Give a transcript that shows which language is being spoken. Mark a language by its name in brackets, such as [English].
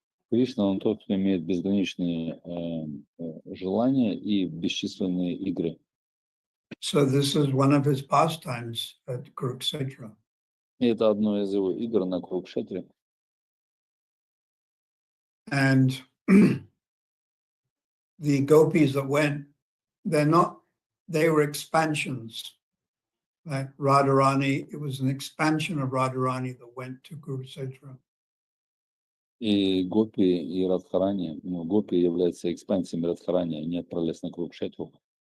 [Russian] Кришна, он тот, кто имеет безграничные желания и бесчисленные игры. [English] So this is one of his pastimes at Kurukshetra. [Russian] И это одно из его игр на Курукшетре. [English] And the gopis that went, they were expansions. Like Radharani, it was an expansion of Radharani that went to Kurukshetra. [Russian] И Гопи, и Радхарани, Гопи является экспансией Радхарани, они отправились на Курукшетру.